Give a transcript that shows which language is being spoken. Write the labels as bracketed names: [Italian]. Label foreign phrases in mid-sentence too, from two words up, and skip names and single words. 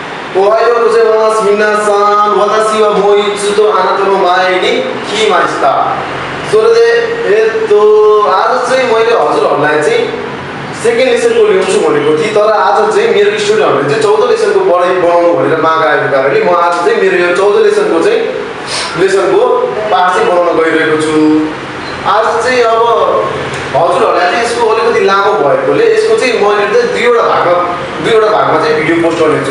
[Japanese] おはようございます。皆さん、私はもう一度あなたの前に来ました。それで、 [Nepali] आज चाहिँ मैले हजुरहरूलाई चाहिँ [English] second lesson [Nepali] ल्याउँछु भनेको थिएँ, तर आज चाहिँ मेरो स्टुडेन्टहरूले चाहिँ 14 लेसनको बनाउनु भनेर माग आएको कारणले म आज चाहिँ मेरो यो 14 लेसनको पाठ चाहिँ बनाउन गइरहेको छु। आज चाहिँ अब हजुरहरूलाई चाहिँ यसको अलिकति लामो भएकोले यसको चाहिँ मैले चाहिँ दुईवटा भागमा चाहिँ [English] video post [Nepali] गर्नेछु।